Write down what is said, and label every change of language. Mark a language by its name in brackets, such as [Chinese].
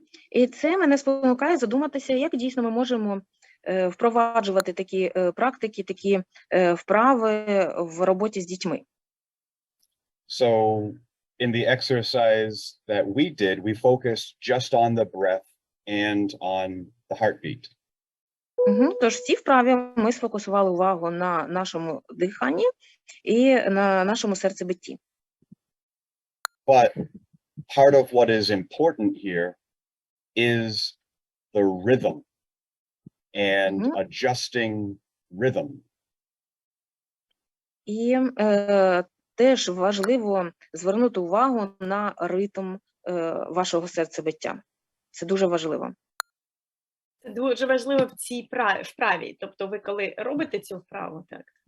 [Ukrainian] І це мене спонукає задуматися, як дійсно ми можемо впроваджувати такі практики, такі вправи в роботі з дітьми. [English] So in the exercise that we did, we focused just on the breath and on the heartbeat. [Ukrainian] Тож в цій вправі ми сфокусували увагу на нашому диханні і на нашому серцебитті. [English] But part of what is important here is the rhythm and adjusting rhythm. [Ukrainian] І теж важливо звернути увагу на ритм вашого серцебиття. Це дуже важливо. Це дуже важливо в цій вправі. Тобто ви коли робите цю вправу, так?